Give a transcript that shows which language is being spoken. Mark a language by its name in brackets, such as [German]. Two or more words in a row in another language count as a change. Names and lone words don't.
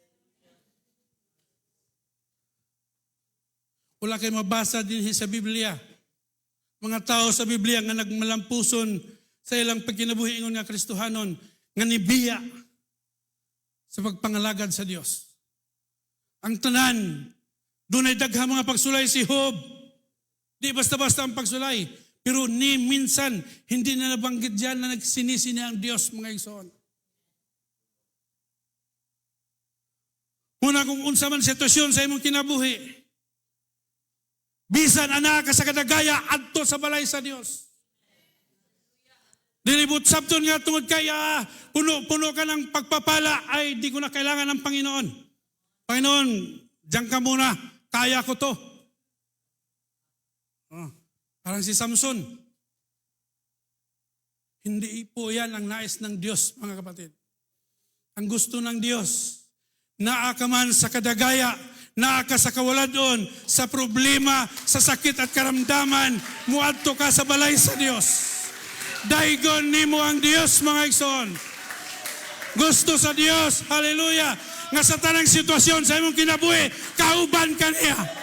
[Cebuano] Wala kay mabasa din sa Biblia. Mga tao sa Biblia nga nagmalampuson sa ilang pagkinabuhi ingon nga Kristohanon nga nibiya sa pagpangalagad sa Dios. Ang tanan, dunay daghang mga pagsulay si Job. Di basta-basta ang pagsulay. [Filipino] Pero ni minsan, hindi na nabanggit dyan na [Cebuano] nagsinisi niya [Filipino] ang Diyos, mga igsoon. [Cebuano] Muna kung unsa man sitwasyon sa imong kinabuhi, bisan ana ka sa kadagaya, adto sa balay sa Diyos. Dilibot sabton nga tungod [Filipino] kaya puno ka ng pagpapala ay di ko na kailangan ng Panginoon. Panginoon, diyan ka muna, kaya ko to. Parang si Samson. Hindi po yan ang nais ng Diyos, mga kapatid. Ang gusto ng Diyos, [Cebuano] naa ka man sa kadagaya, naa ka sa kawaladon, sa problema, sa sakit at karamdaman, muadto ka sa balay sa Diyos. Daigon nimo ang Diyos, mga igsoon. Gusto sa Diyos, hallelujah, nga sa tanang sitwasyon sa imong kinabuhi, kauban ka niya.